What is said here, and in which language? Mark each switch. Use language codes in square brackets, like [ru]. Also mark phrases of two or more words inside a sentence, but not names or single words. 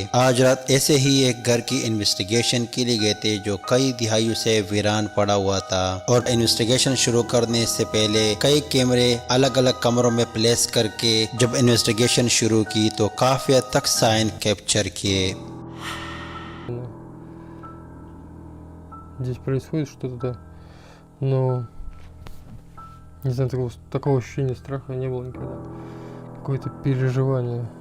[hi] आज रात ऐसे ही एक घर की इन्वेस्टिगेशन के लिए गए थे जो कई दिहाइयों से वीरान पड़ा हुआ था और इन्वेस्टिगेशन शुरू करने से पहले कई कैमरे अलग अलग कमरों में प्लेस करके जब इन्वेस्टिगेशन शुरू की तो काफ़ी हद तक [en] sign capture [hi] किए। [ru] Здесь происходит что-то, но не знаю, такого ощущения страха не было никогда. Какое-то переживание.